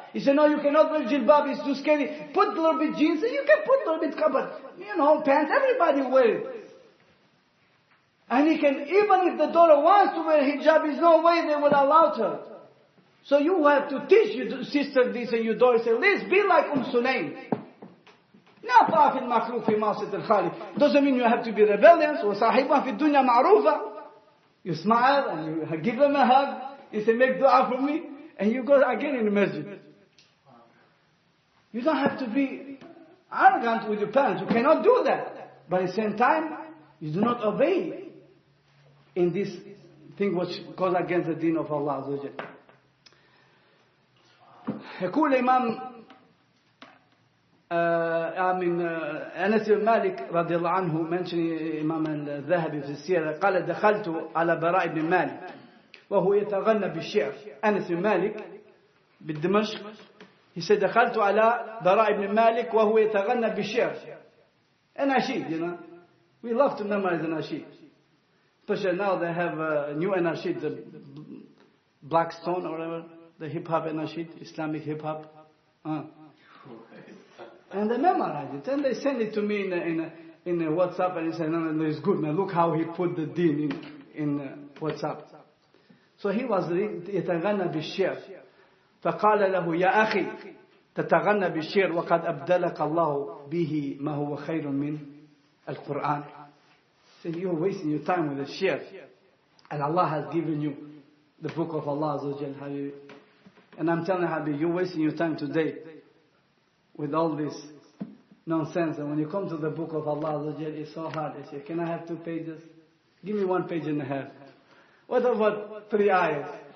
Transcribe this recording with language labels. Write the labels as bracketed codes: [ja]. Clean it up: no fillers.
[en] He said, no, you cannot wear jilbab, it's too scary. Put a little bit jeans, you can put a little bit cover, pants, everybody wear it. And he can, even if the daughter wants to wear hijab, there's no way they will allow her. So you have to teach your sister this and your daughter, say, let's be like Sulaim. [ar] لا طاف المخلوق في معصية الخالق. [en] Doesn't mean you have to be rebellious. [ar] وصاحبها في الدنيا معروفة. [en] You smile and you give them a hug. You say, make dua for me. And you go again in the masjid. You don't have to be arrogant with your parents. You cannot do that. But at the same time, you do not obey in this thing which goes against the deen of Allah Azza wa Jalla. [ar] يقول الإمام أنس بن مالك رضي الله عنه mentioning إمام الذهبي في السيرة قال دخلت على براء بن مالك وهو يتغنى بالشعر. أنس بن مالك بالدمشق [en] he said [ar] دخلت على براء بن مالك وهو يتغنى بالشعر. [en] أناشيد, we love to memorize أناشيد. Especially now they have a new anashid, the Blackstone or whatever, the hip-hop anashid, Islamic hip-hop. And they memorize it. And they send it to me in a WhatsApp and they say, no, it's good, man. Look how he put the deen in WhatsApp. So he was [ar] يتغنى بالشعر. فقال له يا أخي تتغنى بالشعر وقد أبدلك الله به ما هو خير من القرآن. [en] Said, you're wasting your time with the shir. And Allah has given you the book of Allah Azza wa Jal. And I'm telling Habib, you're wasting your time today with all this nonsense. And when you come to the book of Allah Azza wa Jal, it's so hard. They say, can I have 2 pages? Give me 1.5 pages. What about 3 ayahs?